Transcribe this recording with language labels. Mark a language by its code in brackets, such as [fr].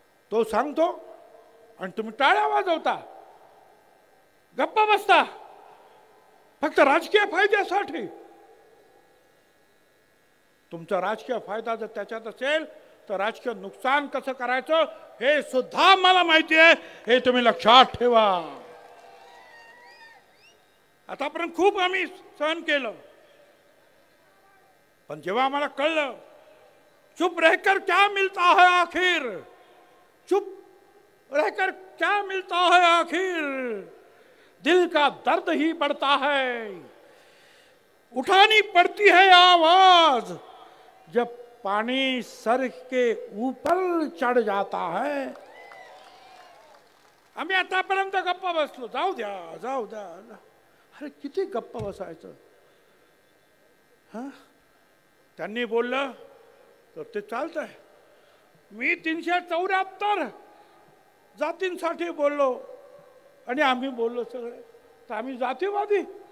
[mr] तो सांगतो आणि तुम्ही टाळ्या वाजवता, गप्प बसता, फक्त राजकीय फायद्यासाठी. तुमचा राजकीय फायदा जर त्याच्यात असेल तर राजकीय नुकसान कसं करायचं हे सुद्धा मला माहिती आहे, हे तुम्ही लक्षात ठेवा. आतापर्यंत खूप आम्ही सहन केलं, पण जेव्हा आम्हाला कळलं [hi] चुप रहकर क्या मिलता है आखिर, चुप रहकर क्या मिलता है आखिर, दिल का दर्द ही बढ़ता है, उठानी पड़ती है आवाज जब पानी सर के ऊपर चढ़ जाता है. [mr] आम्ही आतापर्यंत गप्पा बसलो, जाऊ द्या जाऊ द्या. अरे किती गप्पा बसायचं. हा, त्यांनी बोललं तर ते चालतंय. मी 374 जातींसाठी बोललो आणि आम्ही बोललो सगळे, तर आम्ही जातीवादी.